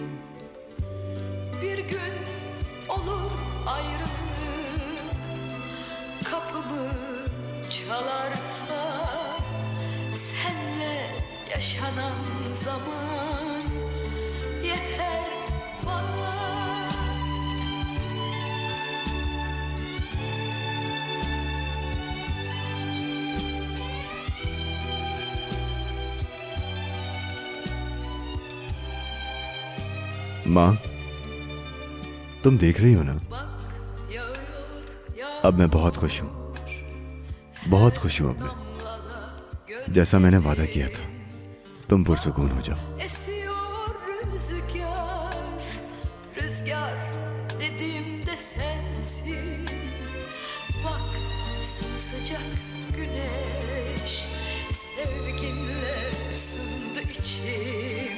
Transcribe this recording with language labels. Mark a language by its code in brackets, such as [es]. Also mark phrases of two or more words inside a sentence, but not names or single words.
[tr] Bir gün olur ayrılık, kapımı çalarsa, senle yaşanan zaman yeter bana. [hi] माँ, तुम देख रही हो ना, अब मैं बहुत खुश हूं, बहुत खुश हूं अब मैं। जैसा मैंने वादा किया था, तुम पुरसुकून हो जाओ। [tr] Esiyor rüzgar, rüzgar dediğimde sensin. Bak sımsıcak güneş, sevginle ısındı içim.